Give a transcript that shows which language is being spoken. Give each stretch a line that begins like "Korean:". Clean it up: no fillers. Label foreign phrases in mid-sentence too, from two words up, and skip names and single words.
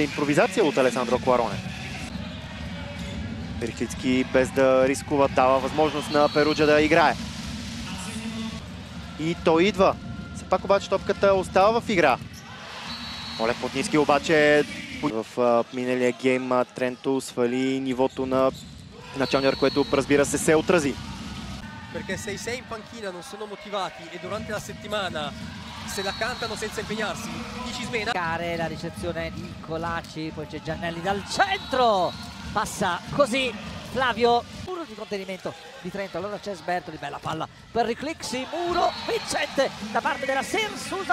Bulgarian: Импровизация от Алесандро Куароне. Перихлицки без да рискува дава възможност на Перуджа да играе. И той идва. Все пак обаче топката остава в игра. Олег Путницки обаче в миналия гейм Тренто свали нивото на началния, което разбира се отрази.
Italian: Perché se i 6 in panchina non sono motivati e durante la settimana se la cantano senza impegnarsi, chi ci smena? La ricezione di Colaci, poi c'è Giannelli dal centro, passa così Flavio, muro di contenimento di Trento, allora c'è Sbertoli, bella palla per Riclixi, muro vincente da parte della Sirsusa.